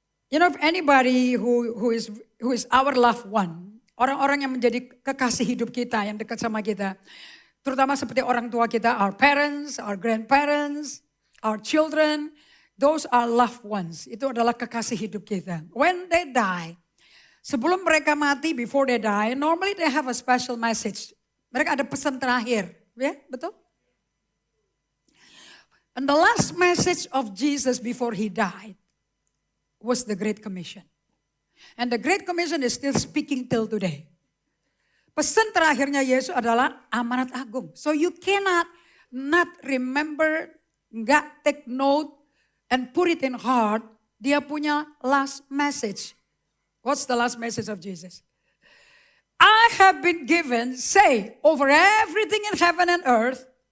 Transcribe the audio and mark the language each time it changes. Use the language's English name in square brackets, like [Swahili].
[English] You know, if anybody who is our loved one, [Indonesian] orang-orang yang menjadi kekasih hidup kita, yang dekat sama kita, terutama seperti orang tua kita, [English] our parents, our grandparents, our children, those are loved ones. [Indonesian] Itu adalah kekasih hidup kita. [English] When they die, [Indonesian] sebelum mereka mati, [English] before they die, normally they have a special message. [Indonesian] Mereka ada pesan terakhir, ya, betul? [English] And the last message of Jesus before he died was the Great Commission. And the Great Commission is still speaking till today. [Indonesian] Pesan terakhirnya Yesus adalah amanat agung. [English] So you cannot not remember, nggak take note, and put it in heart. [Indonesian] Dia punya [English] last message. What's the last message of Jesus? I have been given, say, over everything in heaven and earth.